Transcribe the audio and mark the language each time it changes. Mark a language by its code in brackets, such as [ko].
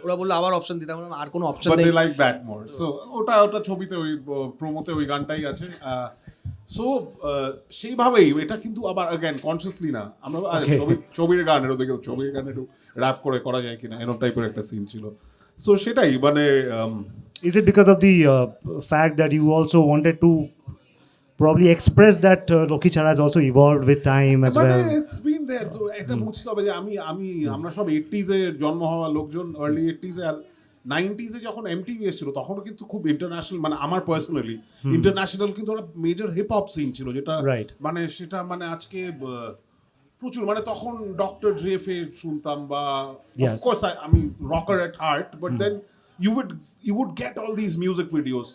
[bn] ওরা বললো আবার অপশন দিতে, আমরা আর কোনো অপশন [en] but [bn] নেই, [en] They like that more. [bn] সো ওটা ছবিতে, ওই প্রোমোতে ওই গানটাই আছে। সো সেইভাবেই এটা কিন্তু আবার অ্যাগেন কনসিয়াসলি না, আমরা ছবির গান এর ওদিকে, ছবির গান একটু র্যাপ করা যায় কিনা এরকম টাইপের একটা সিন ছিল। সো সেটাই মানে [en] Is it because of the fact that you also wanted to probably express that Lakkhichhara has also evolved with time as well? It's been there. [bn] তো এটা বুঝতে হবে যে আমরা সব 80s এ জন্ম হওয়া লোকজন, আর্লি 80s এ, আর 90s এ যখন এমটিভি এসেছিল তখনও কিন্তু খুব ইন্টারন্যাশনাল, মানে আমার পার্সোনালি ইন্টারন্যাশনাল কিন্তু ওরা মেজর হিপ হপ সিন ছিল, যেটা মানে সেটা মানে আজকে প্রচুর, মানে তখন ডক্টর ড্রে ফে শুনতাম, বা অফকোর্স আমি [en] rocker at heart, [bn] but then [en] you would get all these music videos.